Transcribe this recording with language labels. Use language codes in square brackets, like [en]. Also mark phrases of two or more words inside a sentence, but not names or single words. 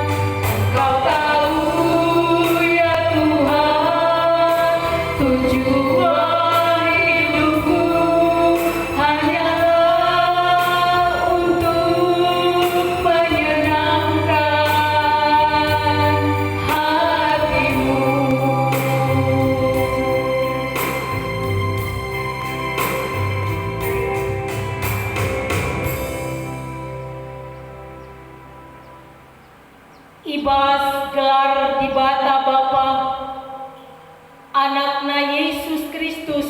[id] Kau tahu ya Tuhan, tujuan hidupku hanyalah untuk menyenangkan hati-Mu. [btx] Ibas gelar di bata Bapa, anakna Yesus Kristus,